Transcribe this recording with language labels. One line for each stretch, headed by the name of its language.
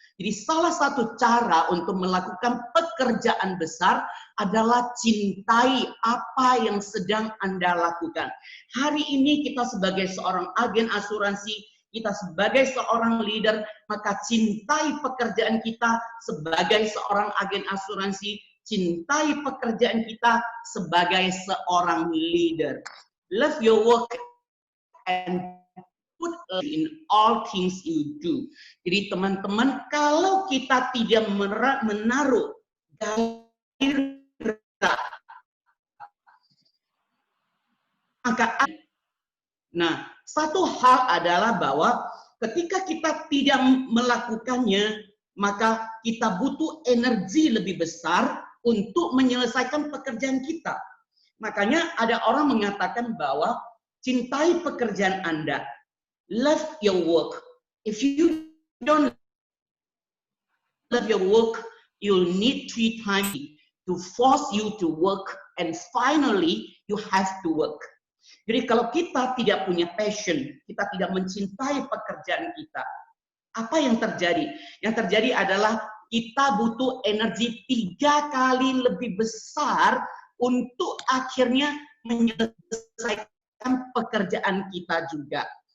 Indonesian: Jadi salah satu cara untuk melakukan pekerjaan besar adalah cintai apa yang sedang Anda lakukan. Hari ini kita sebagai seorang agen asuransi, kita sebagai seorang leader, maka cintai pekerjaan kita sebagai seorang agen asuransi, cintai pekerjaan kita sebagai seorang leader.
English: Love your work and put in all things you do.
Indonesian: Jadi teman-teman, kalau kita tidak menaruh gairah Maka, nah, satu hal adalah bahwa ketika kita tidak melakukannya, maka kita butuh energi lebih besar untuk menyelesaikan pekerjaan kita. Makanya ada orang mengatakan bahwa cintai pekerjaan Anda.
English: Love your work. If you don't love your work, you'll need 3 times to force you to work, and finally you have to work.
Indonesian: Jadi kalau kita tidak punya passion, kita tidak mencintai pekerjaan kita, apa yang terjadi? Yang terjadi adalah kita butuh energi 3 kali lebih besar untuk akhirnya menyelesaikan pekerjaan kita juga.